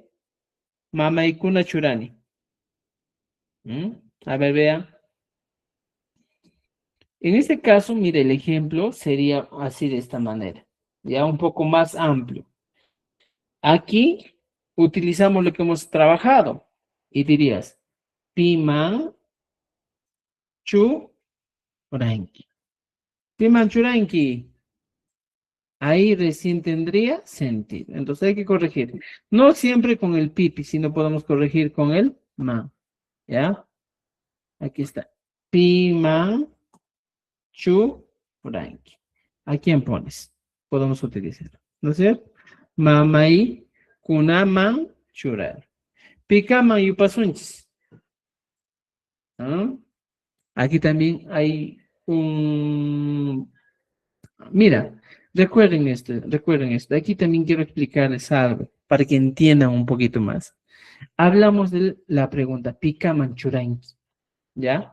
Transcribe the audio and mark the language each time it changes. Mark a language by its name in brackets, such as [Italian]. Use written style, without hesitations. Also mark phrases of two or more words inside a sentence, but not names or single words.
[Quechua] Mamaikuna churani. ¿Mm? [Spanish] A ver, vean. En este caso, mire, el ejemplo sería así de esta manera, ya un poco más amplio. Aquí utilizamos lo que hemos trabajado y dirías, [Quechua] Piman churanki. Piman churanki. [Spanish] Ahí recién tendría sentido. Entonces hay que corregir. No siempre con el pipi, sino podemos corregir con el man. ¿Ya? Aquí está. [Quechua] Piman churanki. [Spanish] ¿A quién pones? Podemos utilizar. ¿No es cierto? [Quechua] Mamai kunaman churar. Pikaman yupasunchis. [Spanish] ¿Ah? Aquí también hay un... Mira, recuerden esto. Aquí también quiero explicarles algo para que entiendan un poquito más. Hablamos de la pregunta [Quechua] Pikaman churanki, [Spanish] ¿ya?